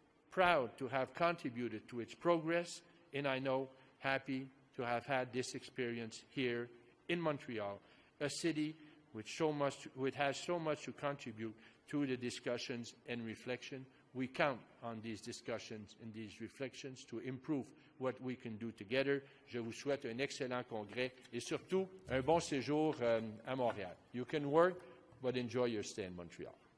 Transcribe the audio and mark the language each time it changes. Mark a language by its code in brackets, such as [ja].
[en] proud to have contributed to its progress, and I know happy to have had this experience here in Montreal, a city which has so much to contribute to the discussions and reflection. We count on these discussions and these reflections to improve what we can do together. [fr] Je vous souhaite un excellent congrès et surtout un bon séjour à Montréal. [en] You can work, but enjoy your stay in Montreal.